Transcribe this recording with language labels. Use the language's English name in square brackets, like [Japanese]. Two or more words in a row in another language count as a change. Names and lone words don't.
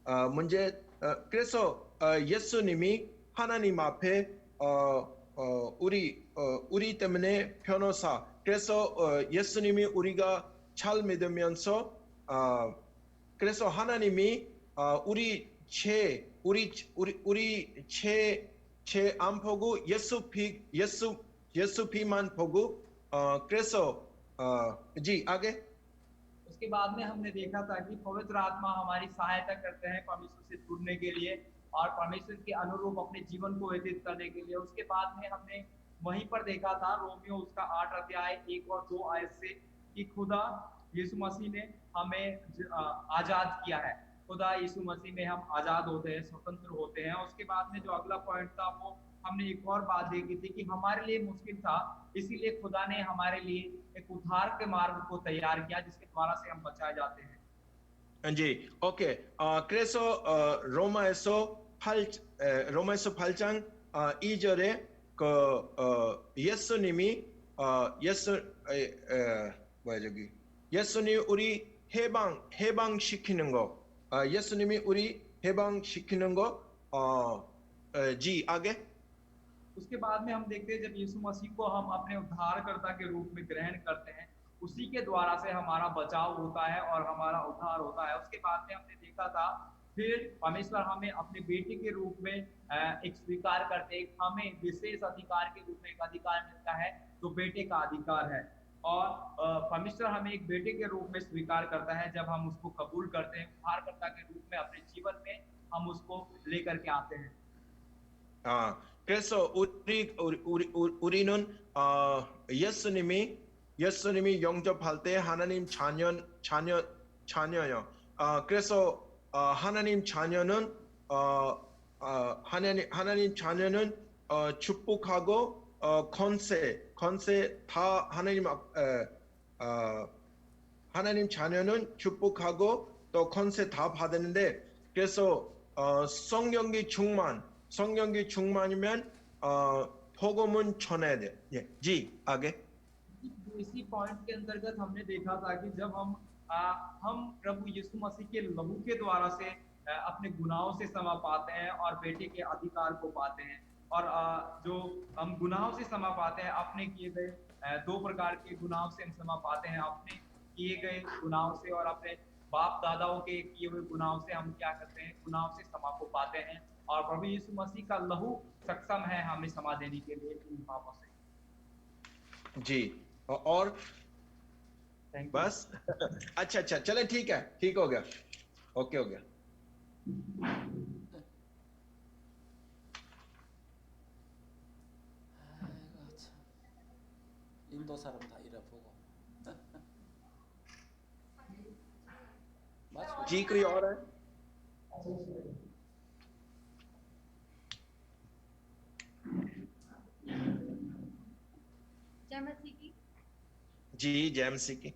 [Korean] 그래서 예수님이 하나님 앞에 우리 때문에 변호사 그래서 예수님이 우리가 잘 믿으면서 그래서 하나님이 우리 죄 안 보고 예수 피만 보고 그래서 आगे [Hindi] उसके बाद में हमने देखा था कि पवित्र आत्मा हमारी सहायता करते हैं परमेश्वर से जुड़ने के लिए और परमेश्वर के अनुरूप अपने जीवन को व्यतीत करने के लिए। उसके बाद में हमने वहीं पर देखा था रोमियो उसका 8 अध्याय 1 और 2 आयत से कि खुदा यीशु मसीह ने हमें आजाद किया है। खुदा यीशु मसीह में हम आजाद होते हैं, स्वतंत्र होते हैं। उसके बाद में जो अगला पॉइंट था वो हमने एक और बात देखी थी कि हमारे लिए मुश्किल था, इसीलिए खुदा ने हमारे लिए एक उद्धार के मार्ग को तैयार किया जिसके द्वारा से हम बचाए जाते हैं। [Korean] जी ओके 그래서 로마에서 8장 2절에 예수님이 우리 해방시키는 거 예수님이 우리 해방시키는 거 आगे [Hindi] उसके बाद में हम देखते हैं जब यीशु मसीह को हम अपने उद्धारकर्ता के रूप में ग्रहण करते हैं, उसी के द्वारा से हमारा बचाव होता है और हमारा उद्धार होता है। उसके बाद में हमने देखा था फिर परमेश्वर हमें अपने बेटे के रूप में एक स्वीकार करते हैं, हमें विशेष अधिकार के रूप में एक अधिकार मिलता है जो बेटे का अधिकार है। और परमेश्वर हमें एक बेटे के रूप में स्वीकार करता है जब हम उसको कबूल करते हैं, उद्धारकर्ता के रूप में अपने जीवन में हम उसको लेकर के आते हैं। [Korean] 그래서 우리는 예수님이 영접할 때 하나님 자녀요. 그래서 하나님 자녀는 하나님 자녀는 축복하고 권세 다 하나님 자녀는 축복하고 또 권세 다 받았는데 그래서 성령의 충만이면 복음은 전해야 돼. 예, [Hindi] जी आगे। इसी पॉइंट के अंतर्गत हमने देखा था कि जब हम प्रभु यीशु मसीह के लहू के द्वारा से अपने गुनाहों से क्षमा पाते हैं और बेटे के अधिकार को पाते हैं और जो हम गुनाहों से क्षमा पाते हैं अपने किए गए दो प्रकार के गुनाहों से हम क्षमा पाते हैं, अपने किए गए गुनाहों से और अपने बाप दादाओं के किए हुए गुनाहों से हम क्या करते हैं, गुनाहों से क्षमा को पाते हैं और प्रभु यीशु मसीह का लहू सक्षम है हमें क्षमा देने के लिए इन पापों से। जी और बस अच्छा चले ठीक है, ठीक हो गया, ओके हो गया। [Korean] 인도 사람 다 잃어보고. [Hindi] जी कोई और है? जय मसीह की। जी जय मसीह की।